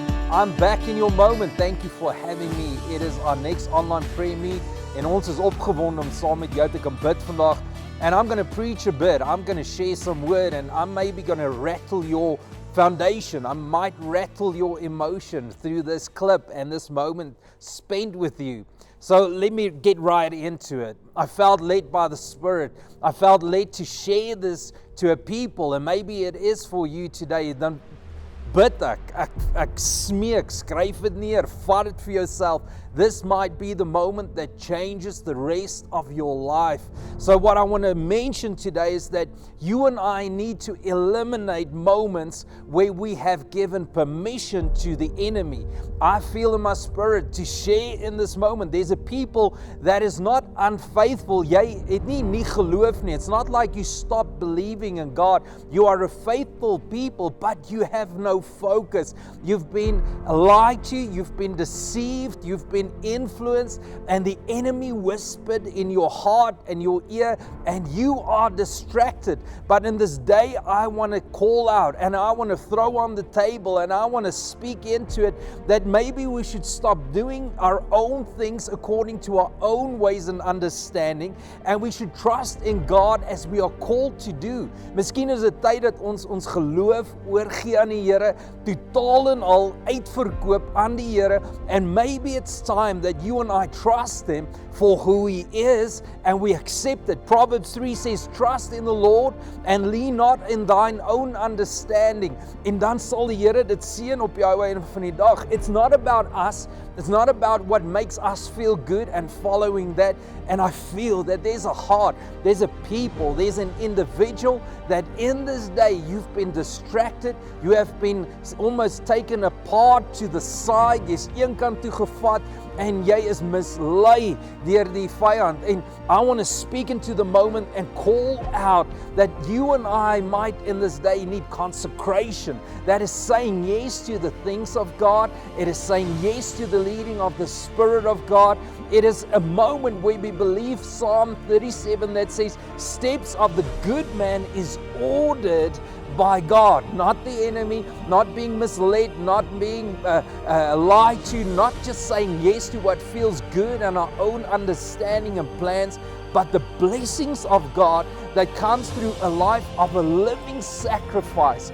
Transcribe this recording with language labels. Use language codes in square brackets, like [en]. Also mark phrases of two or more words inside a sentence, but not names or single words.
[en] I'm back in your moment. Thank you for having me. It is our next online prayer meet [af] en ons is opgewonde om saam met jou te kan bid vandag. [en] And I'm going to preach a bit. I'm going to share some word and I'm maybe going to rattle your foundation. I might rattle your emotion through this clip and this moment spent with you. So let me get right into it. I felt led by the Spirit. I felt led to share this to a people, and maybe it is for you today. [af] Dan bid ek smeek, skryf dit neer, vat dit vir jouself. [en] This might be the moment that changes the rest of your life. So what I want to mention today is that you and I need to eliminate moments where we have given permission to the enemy. I feel in my spirit to share in this moment. There's a people that is not unfaithful. [af] Jy het nie geloof nie. [en] It's not like you stop believing in God. You are a faithful people, but you have no focus. You've been lied to, you've been deceived, you've been influenced, and the enemy whispered in your heart and your ear, and you are distracted. But in this day, I want to call out and I want to throw on the table and I want to speak into it that maybe we should stop doing our own things according to our own ways and understanding, and we should trust in God as we are called to do. [af] Miskien is dit tyd dat ons geloof oorgee aan die Here, totaal en al uitverkoop aan die Here, [en] and maybe it's time that you and I trust Him for who He is and we accept it. Proverbs 3 says, trust in the Lord and lean not in thine own understanding. [af] En dan sal die Here dit seën op jou einde van die dag. [en] It's not about us. It's not about what makes us feel good and following that. And I feel that there's a heart, there's a people, there's an individual that in this day you've been distracted, you have been almost taken apart to the side, [af] jy's een kant toe gevat en jy is mislei deur die vyand. [en] And I want to speak into the moment and call out that you and I might in this day need consecration. That is saying yes to the things of God. It is saying yes to the leading of the Spirit of God. It is a moment where we believe Psalm 37 that says, steps of the good man is ordered by God, not the enemy, not being misled, not being lied to, not just saying yes to what feels good and our own understanding and plans, but the blessings of God that comes through a life of a living sacrifice.